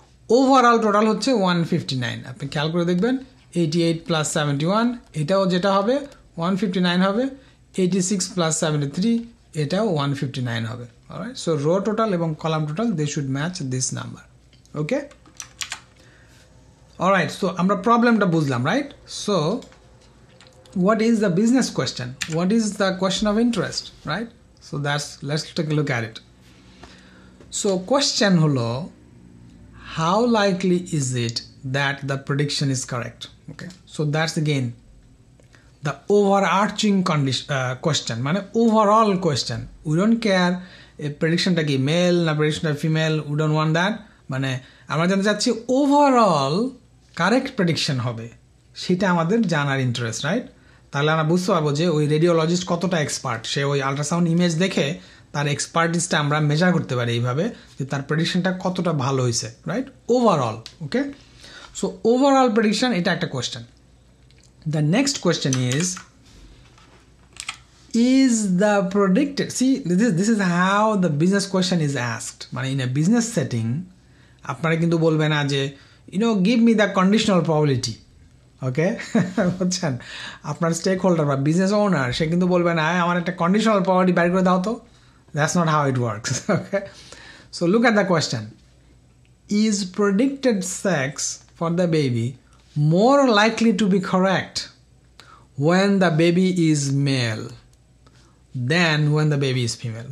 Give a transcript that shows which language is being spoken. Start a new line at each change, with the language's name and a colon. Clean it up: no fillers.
Bangla: Overall total হচ্ছে 159। আপনি খেয়াল করে দেখবেন 88 প্লাস 71, এটাও যেটা হবে 159 হবে। 86 প্লাস 73, এটাও 159 হবে। অলরাইট, সো রো টোটাল এবং column total
English: They should match this number.
Bangla: Okay, alright, so আমরা প্রবলেমটা বুঝলাম, right?
English: So what is the business question? What is the question of interest, right? So let's take a look at it. So question holo, how likely is it that the prediction is correct? Okay, so that's again the overarching question, মানে overall question. We don't care if prediction ta ki male na prediction ta female, we don't want that.
Bangla: মানে আমরা জানতে চাচ্ছি overall correct prediction হবে, সেটা আমাদের জানার interest, right? তাহলে আমরা বুঝতে পারবো যে ওই রেডিওলজিস্ট কতটা এক্সপার্ট, সে ওই আল্ট্রাসাউন্ড ইমেজ দেখে তার এক্সপার্টিসটা আমরা মেজার করতে পারি এইভাবে, যে তার প্রেডিকশনটা কতটা ভালো হয়েছে, রাইট? ওভারঅল। ওকে, সো ওভারঅল প্রেডিকশন, এটা একটা question.
English: The next question is the predicted, see this is how the business question is asked. মানে in a business setting
Bangla: আপনারা কিন্তু বলবেন না যে
English: give me the conditional probability.
Bangla: ওকে, বুঝছেন? আপনার স্টেক হোল্ডার বা বিজনেস ওনার, সে কিন্তু বলবে না আমার একটা কন্ডিশনাল প্রবাবিলিটি বের করে দাও তো।
English: That's not how it works. Okay, so look at the question, is predicted sex for the baby more likely to be correct when the baby is male then when the baby is female?